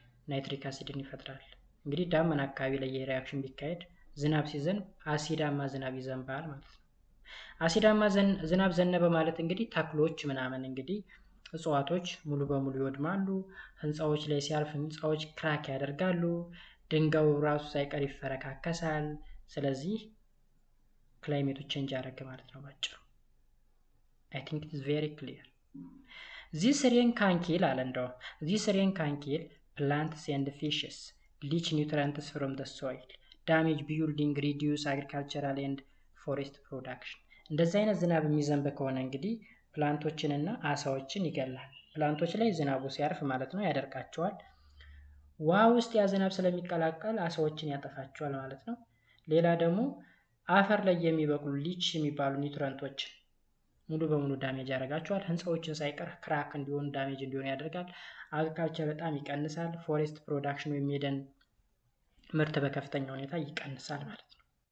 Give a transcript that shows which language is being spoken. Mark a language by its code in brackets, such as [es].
[am] ናይትሪክ አሲድን ይፈጥራል። እንግዲህ ዳመና አካባቢ ላይ የሪአክሽን ቢካሄድ ዝናብ ሲዘንብ አሲዳማ ዝናብ ይዘንባል ማለት ነው። አሲዳማ ዝናብ ዘነበ ማለት እንግዲህ ተክሎች ምናምን እንግዲህ እጽዋቶች ሙሉ በሙሉ ይወድማሉ። ህንፃዎች ላይ ሲያልፍ ህንፃዎች ክራክ ያደርጋሉ። ድንጋዩ ራሱ ሳይቀር ይፈረካከሳል። ስለዚህ ክላይሜቱ ቼንጅ ያደረገ ማለት ነው ባጭሩ። [en] I think it is very clear. This rain can kill this rain can kill plants and fishes, leach nutrients from the soil, damage building, reduce agricultural and forest production. [am] እንደዚህ አይነት ዝናብ የሚዘንብ ከሆነ እንግዲህ ፕላንቶችንና አሳዎችን ይገላል። ፕላንቶች ላይ ዝናቡ ሲያርፍ ማለት ነው ያደርቃቸዋል። ውሃ ውስጥ ያ ዝናብ ስለሚቀላቀል አሳዎችን ያጠፋቸዋል ማለት ነው። ሌላ ደግሞ አፈር ላይ የሚበቅሉ ሊች የሚባሉ ኒውትረንቶች ሙሉ በሙሉ ዳሜጅ ያደርጋቸዋል። ህንፃዎችን ሳይቀር ክራክ እንዲሆኑ ዳሜጅ እንዲሆኑ ያደርጋል። አግሪካልቸር በጣም ይቀንሳል። ፎሬስት ፕሮዳክሽን ወይም የደን ምርት በከፍተኛ ሁኔታ ይቀንሳል ማለት ነው።